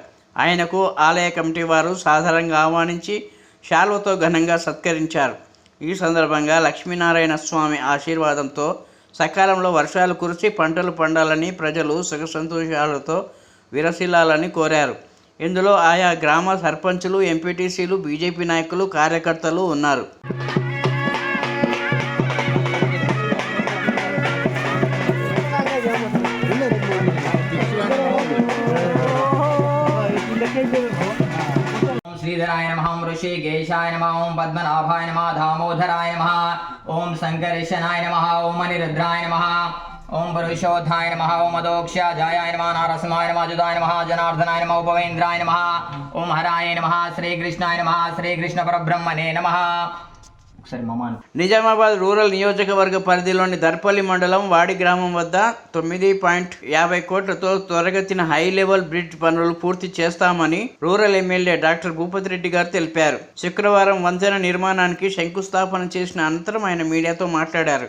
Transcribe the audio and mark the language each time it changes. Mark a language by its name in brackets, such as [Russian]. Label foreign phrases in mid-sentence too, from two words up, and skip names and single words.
[Telugu] ఆయనకు ఆలయ కమిటీ వారు సాధారణంగా ఆహ్వానించి శాల్వతో ఘనంగా సత్కరించారు. ఈ సందర్భంగా లక్ష్మీనారాయణ స్వామి ఆశీర్వాదంతో సకాలంలో వర్షాలు కురిసి పంటలు పండాలని, ప్రజలు సుఖ సంతోషాలతో విరసిల్లాలని కోరారు. ఇందులో ఆయా గ్రామ సర్పంచులు, ఎంపీటీసీలు, బీజేపీ నాయకులు, కార్యకర్తలు ఉన్నారు. [Sanskrit] श्रीधराय नमः, ओं ऋषिकेशाय नमः, ओं पद्मनाभाय नमः, दामोदराय नमः, ओं शंकरेशनाय नमः, ओं अनिरुद्राय नमः, ओं पुरुषोत्थाय नमः, ओं मदोक्षाजाय नमः, नारसिंहाय नमः, अच्युताय नमः, जनार्दनाय नमः, उपवेन्द्राय नमः, ओं हराय नमः, श्रीकृष्णाय नमः, श्रीकृष्ण परब्रह्मणे नमः. [Telugu] నిజామాబాద్ రూరల్ నియోజకవర్గ పరిధిలోని దర్పల్లి మండలం వాడి గ్రామం వద్ద 9.50 కోట్లతో త్వరగతిన [English] high level bridge [Telugu] పనులు పూర్తి చేస్తామని రూరల్ ఎమ్మెల్యే డాక్టర్ భూపతి రెడ్డి గారు తెలిపారు. శుక్రవారం వంతెన నిర్మాణానికి శంకుస్థాపన చేసిన అనంతరం ఆయన మీడియాతో మాట్లాడారు.